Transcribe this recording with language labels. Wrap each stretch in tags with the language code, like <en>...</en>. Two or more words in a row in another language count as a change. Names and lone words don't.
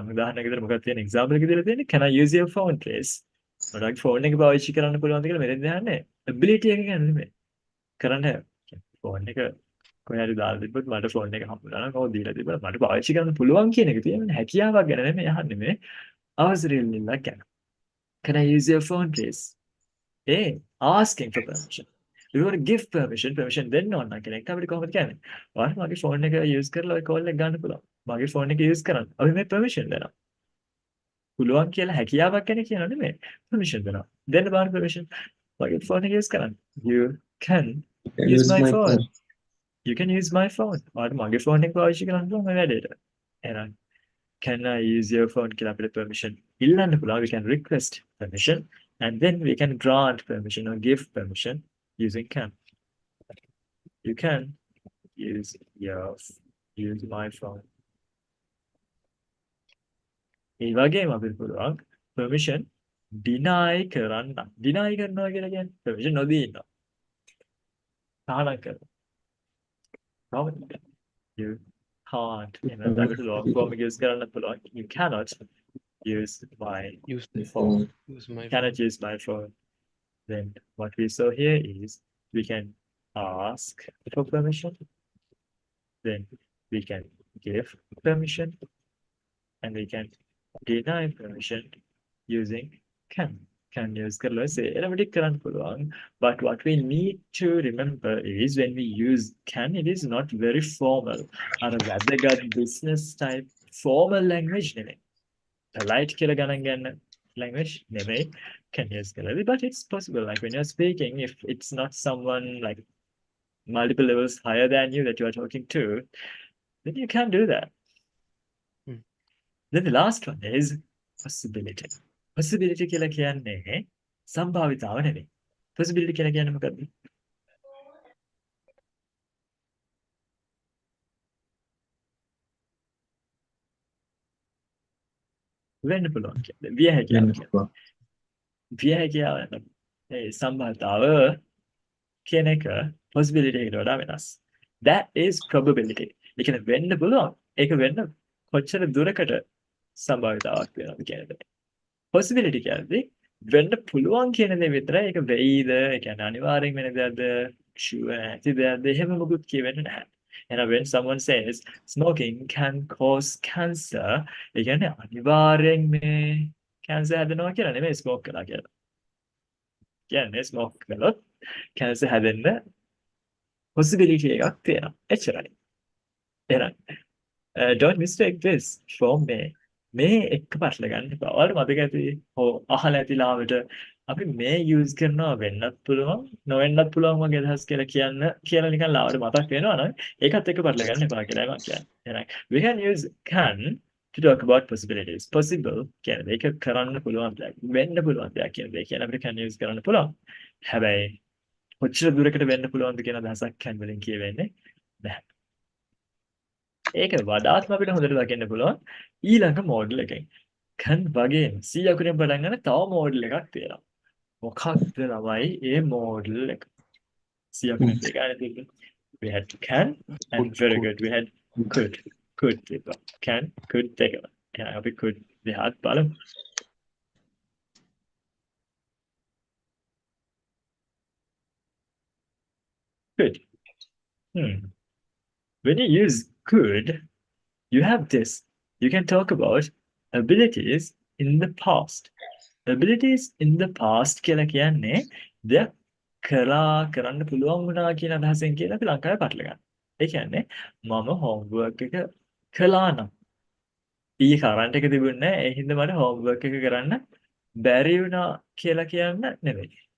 <si>උදාහරණයක් විදිහට මොකක්ද තියෙන example එක දීලා තියෙන්නේ</si> <en>can I use your phone please?</en> <si>ගොඩක් phone එක පාවිච්චි කරන්න පුළුවන්ද කියලා මෙතෙන් දහන්නේ ability එක ගැන නෙමෙයි. කරන්න phone එක කොහේ හරි දාලා තිබ්බොත් මට phone එක හම්බුනා නම් කවුද දීලා තිබ්බා මට පාවිච්චි කරන්න පුළුවන් කියන එක තියෙන්නේ හැකියාවක් ගැන නෙමෙයි අහන්නේ මේ අවසරය ඉල්ලීමක් ගැන.</si> <en>Can I use your phone please? Hey, asking for permission. You want to give permission,</en> <si>permission දෙන්න ඕන නම් කෙනෙක් අපිට කොහොමද කියන්නේ? ඔයාලා මගේ phone එක use කරලා ඔය call එක ගන්න පුළුවන්. මගේ phone එක use කරන්න. අපි මේ permission දෙනවා. පුළුවන් කියලා හැකියාවක් ගැන කියනවා නෙමෙයි. permission දෙනවා. දෙන්න බලන්න permission. මගේ phone එක use කරන්න.</si> <en>You can You can use use my my phone. phone. You can use my phone.</en> <si>ඔයාලට මගේ phone එක පාවිච්චි කරන්න පුළුවන් මේ වැඩේට. එහෙනම්</si> <en>can I use your phone</en> <si>කියලා අපිට permission ඉල්ලන්න පුළුවන්.</si> <en>We can request permission and then we can grant permission or give permission using can. You can use my phone.</en> <si>ඒ වගේම අපිට පුළුවන්</si> <en>permission deny</en> <si>කරන්න. deny කරනවා කියලා කියන්නේ permission නොදී ඉන්නවා. සාහනක් කරනවා. කොහොමද?</si> <en>You can't.</en> <si>ඒකට</si> <en>long form</en> <si>එක use කරන්න පුළුවන්.</si> <en>You cannot use my Use the phone. use my Cannot phone. use my phone. Then what we saw here is we can ask for permission. Then we can give permission, and we can deny permission using can. Can use</en> <si>කරලා automatic කරන්න පුළුවන්.</si> <en>But what we need to remember is when we use can, it is not very formal.</en> <si>අර වැදගත්</si> <en>business type formal language</en> <si>නෙමෙයි.</si> <en>Polite</en> <si>කියලා ගණන් ගන්න</si> <en>language නෙමෙයි can use කරලා. But it's possible. Like when you're speaking, if it's not someone like multiple levels higher than you that you are talking to, then you can do that. Hmm. Then the last one is possibility.</en> <si>Possibility කියලා කියන්නේ සම්භාවිතාව නෙමෙයි. Possibility කියලා කියන්නේ මොකද්ද? වෙන්න පුළුවන් කියන්නේ. විය හැකියාව කියන්නේ. විය හැකියාව නම් ඒ සම්භාවිතාව කියන එක possibility එකට වඩා වෙනස්.</si> <en>That is probability.</en> <si>ඒ කියන්නේ වෙන්න පුළුවන්. ඒක වෙන්න කොච්චර දුරකට සම්භාවිතාවක් වෙනවද කියන එක. Possibility කියන්නේ වෙන්න පුළුවන් කියන දේ විතරයි. ඒක වෙයිද? ඒ කියන්නේ අනිවාර්යෙන් වෙන දෙයක්ද? sure නැති දෙයක්ද? එහෙම මොකුත් කියවෙන්නේ නැහැ. එහෙනම්</si> <en>when someone says smoking can cause cancer,</en> <si>ඒ කියන්නේ අනිවාර්යෙන් මේ cancer හැදෙනවා කියලා නෙමෙයි smoke කළා කියලා. කියන්නේ smoke කළොත් cancer හැදෙන්න possibility එකක් තියෙනවා. එච්චරයි.</si> <en>එහෙනම් don't mistake this for me.</en> <si>මේ එක පටල ගන්න එපා. ඔයාලට මතක ඇති හෝ අහලා ඇති ලාවට අපි මේ use කරනවා වෙන්නත් පුළුවන් නොවෙන්නත් පුළුවන් වගේ අදහස් කියලා නිකන් ලාවට මතක් වෙනවා නම් ඒකත් එක්ක පටල ගන්න එපා කියලා මම කියන්නේ.</si> <en>එහෙනම් we can use can to talk about possibilities.</en> <si>Possible කියන්නේ ඒක කරන්න පුළුවන් දෙයක්. වෙන්න පුළුවන් දෙයක් කියන දේ කියන අපිට</si> <en>can use</en> <si>කරන්න පුළුවන්. හැබැයි කොච්චර දුරකට වෙන්න පුළුවන්ද කියන අදහසක් can වලින් කියවෙන්නේ නැහැ. ඒක වඩාත්ම අපිට හොඳට දකින්න පුළුවන් ඊළඟ මෝඩල් එකෙන්. can වගේ 100 අකුරෙන් පටන් ගන්න තව මෝඩල් එකක් තියෙනවා. මොකක්ද ළමයි ඒ මෝඩල් එක? 100 අකුරෙන් දෙකයි තිබ්බේ.</si> <en>We had can and very good. We had could තිබ්බා. Can could</en> <si>දෙක. එහෙනම් අපි could දෙහත් බලමු.</si> <en>Good. When you use could, you have this. You can talk about abilities in the past. Abilities in the past</en> <si>කියලා කියන්නේ දෙයක් කරන්න පුළුවන් වුණා කියන අදහසෙන් කියලා අපි ලංකාවේ පටල ගන්න. ඒ කියන්නේ මම homework එක කළා නම් ඊයේ කරන්ට් එක තිබුණේ නැහැ. ඒ හින්දා මට homework එක කරන්න බැරි වුණා කියලා කියන්න නෙවෙයි.</si>